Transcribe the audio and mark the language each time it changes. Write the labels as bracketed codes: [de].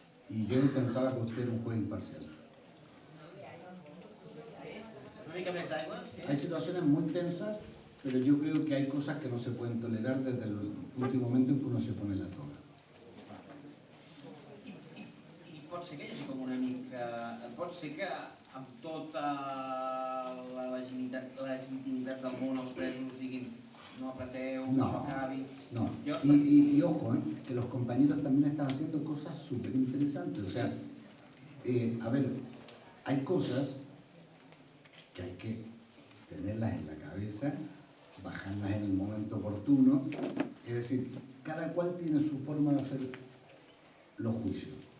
[es] Y yo pensaba que usted era un juez imparcial. [ca] Una mica més d'aigua? [es] Hay situaciones muy tensas, pero yo creo que hay cosas que no se pueden tolerar desde el último momento en que uno se pone la toga. [ca] I pot ser que hi hagi com una mica... Pot ser que amb tota la legitimitat del món els presos diguin no apreteu, que això acabi... [es] No, y ojo, que los compañeros también están haciendo cosas súper interesantes. O sea, a ver, hay cosas que hay que tenerlas en la cabeza, bajarlas en el momento oportuno. Es decir, cada cual tiene su forma de hacer los juicios.